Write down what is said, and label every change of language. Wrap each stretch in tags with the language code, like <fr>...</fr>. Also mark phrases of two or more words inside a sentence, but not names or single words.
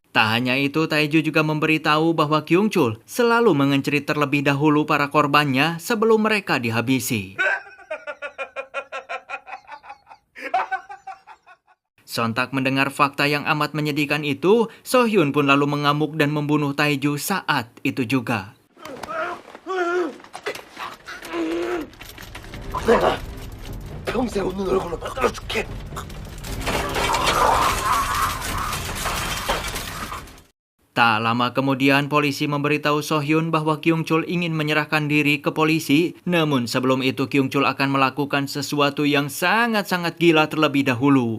<id>Tak hanya itu, Taeju juga memberitahu bahwa Kyung-chul selalu mengencerit terlebih dahulu para korbannya sebelum mereka dihabisi. Sontak mendengar fakta yang amat menyedihkan itu, Sohyun pun lalu mengamuk dan membunuh Taeju saat itu juga.</id> <ko>내가 평생 웃는 얼굴로 만들어줄게.</ko> <id>Tak lama kemudian, polisi memberitahu Sohyun bahwa Kyung-chul ingin menyerahkan diri ke polisi. Namun sebelum itu Kyung-chul akan melakukan sesuatu yang sangat-sangat gila terlebih dahulu.</id>